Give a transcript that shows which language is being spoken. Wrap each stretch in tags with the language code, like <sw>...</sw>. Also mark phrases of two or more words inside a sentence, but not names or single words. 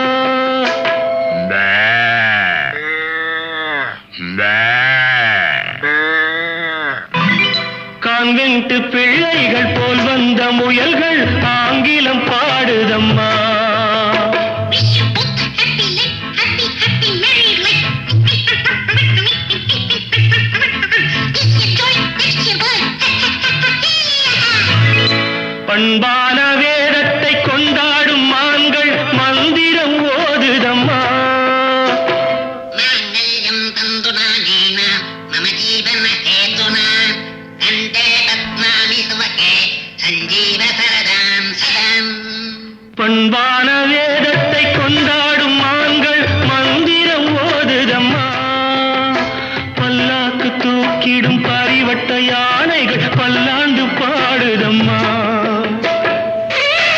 <ta>கான்வென்ட் பிள்ளைகள் போல் வந்த முயல்கள் ஆங்கிலம் பாடுதம்மா.</ta> <en>Wish you both happy life, happy, happy married life. This your joy, this your blood.</en> <ta>பண்பான வேதத்தை கொண்டாடும் மான்கள் மந்திரம் ஓதுதம்மா.</ta> <sa>मङ्गल्यं तन्तुनानेन मम जीवन हेतुना कण्ठे बध्नामि सुभगे संजीव शरदां शतम्.</sa> <ta>பண்பான வேதத்தை கொண்டாடும் மான்கள் மந்திரம் ஓதுதம்மா. பல்லாக்கு தூக்கிடும் பரிவட்ட யானைகள் பல்லாண்டு பாடுதம்மா.</ta>